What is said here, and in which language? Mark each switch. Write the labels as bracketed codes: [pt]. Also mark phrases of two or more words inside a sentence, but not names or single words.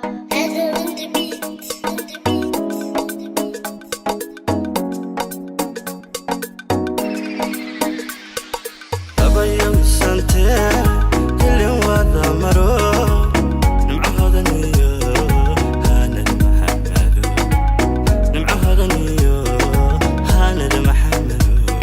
[en] Heather on the beat, on the beat, on the beat. [so] Abayow sante, kilin wada maro. Nimco hodan iyo Hanad Maxamedo. Nimco hodan iyo Hanad Maxamedo.